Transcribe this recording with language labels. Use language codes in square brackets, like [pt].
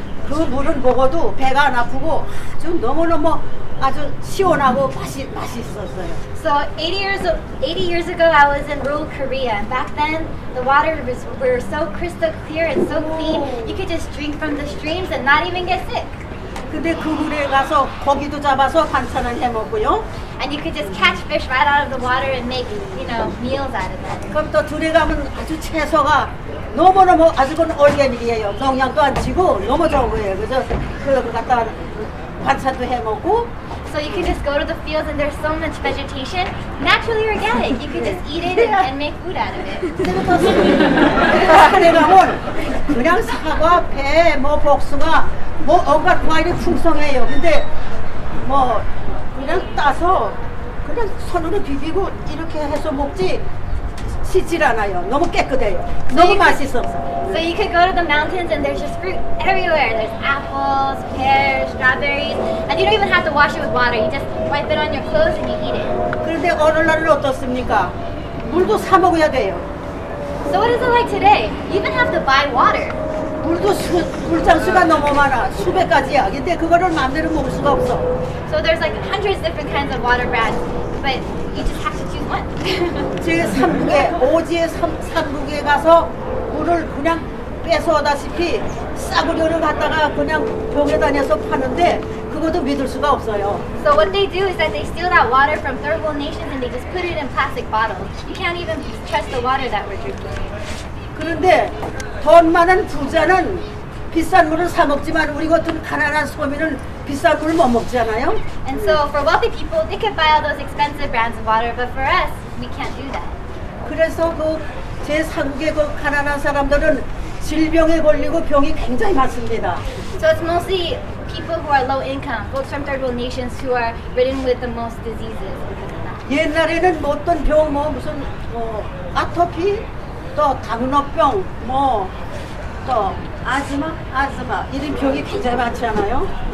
[ko] 그 물을 먹어도 배가 안 아프고 아주 너무너무 아주 시원하고 맛있었어요. [en] So 80 years ago, I was in rural Korea, and back then the water were so crystal clear and so clean. You could just drink from the streams and not even get sick. [ko] 근데 그 물에 가서 고기도 잡아서 반찬을 해 먹고요. [en] And you could just catch fish right out of the water and make, meals out of it. [ko] 그럼 또 들에 가면 아주 채소가 너무너무 아주 그 올게닉이에요. 농약도 안 치고 너무 좋은 거예요. 그래서 그거 갖다가 반찬도 해 먹고. [en] So you could just go to the fields and there's so much vegetation, naturally organic. You could just eat it and make food out of it. [ko] 산에 가면 그냥 사과, 배, 복숭아, 온갖 과일이 풍성해요. 근데 그냥 따서 그냥 손으로 비비고 이렇게 해서 먹지 씻질 않아요. 너무 깨끗해요. 너무 맛있어서. [en] So you could go to the mountains and there's just fruit everywhere. There's apples, pears, strawberries, and you don't even have to wash it with water. You just wipe it on your clothes and you eat it. [ko] 그런데 어느 날은 어떻습니까? 물도 사 먹어야 돼요. [en] So what is it like today? You even have to buy water. [ko] 물도 물장수가 너무 많아. 수백 가지야. 근데 그거를 마음대로 먹을 수가 없어. [en] So there's like hundreds of different kinds of water brands, but you just have to choose one. [ko] 제 오지의 삼국에 가서 물을 그냥 뺏어오다시피 싸구려를 갖다가 그냥 병에 다녀서 파는데 그것도 믿을 수가 없어요. [en] So what they do is that they steal that water from third world nations and they just put it in plastic bottles. You can't even trust the water that we're drinking. [ko] 그런데 돈 많은 부자는 비싼 물을 사 먹지만 우리 같은 가난한 소민은 비싼 물을 못 먹잖아요. [en] And so for wealthy people, they can buy all those expensive brands of water, but for us, we can't do that. [ko] 그래서 그 제3국의 그 가난한 사람들은 질병에 걸리고 병이 굉장히 많습니다. [en] So it's mostly people who are low income, folks from third world nations who are ridden with the most diseases because of that. [ko] 옛날에는 어떤 병 무슨 아토피 또 당뇨병 또 아즈마 이런 병이 굉장히 많잖아요.